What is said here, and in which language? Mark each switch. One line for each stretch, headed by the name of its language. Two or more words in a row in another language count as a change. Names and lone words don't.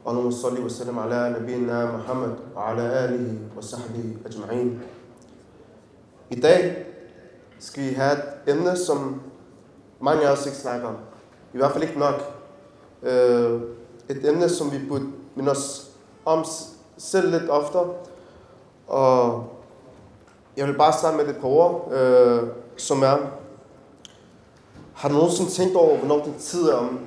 Arabic: اللهم صل وسلم على نبينا Muhammad og على آله وصحبه أجمعين.
Danish: I dag skal vi have et emne, som mange af os ikke snakker om. I hvert fald ikke nok. Et emne, som vi burde minde os om selv lidt oftere. Og jeg vil bare starte med et par ord, som er: har du nogensinde tænkt over, hvornår din tid er om?